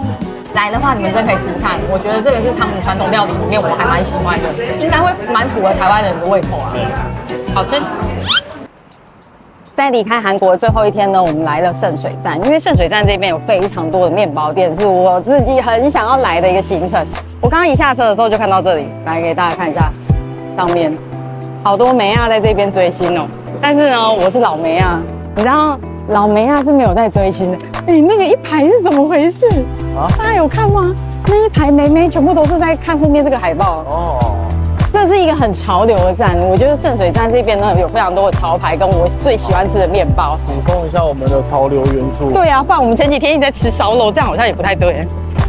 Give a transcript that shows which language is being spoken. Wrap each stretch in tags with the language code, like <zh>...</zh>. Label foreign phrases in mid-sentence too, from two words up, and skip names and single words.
<zh>來的話，你們真的可以吃吃看，我覺得這個是他們傳統料理裡面我還蠻喜歡的，應該會蠻符合台灣人的胃口啊，好吃。在離開韓國的最後一天呢，我們來了聖水站，因為聖水站這邊有非常多的麵包店，是我自己很想要來的一個行程。我剛剛一下車的時候就看到這裡，來給大家看一下，上面好多妹啊在這邊追星哦。但是呢，我是老妹啊，你知道老妹啊是沒有在追星的。那個一排是怎麼回事啊？大家有看嗎？那一排妹妹全部都是在看後面這個海報哦。這是一個很潮流的站，我覺得聖水站這邊呢有非常多的潮牌，跟我最喜歡吃的麵包。補充一下我們的潮流元素。對啊，不然我們前幾天一直在吃燒肉，這樣好像也不太對。</zh>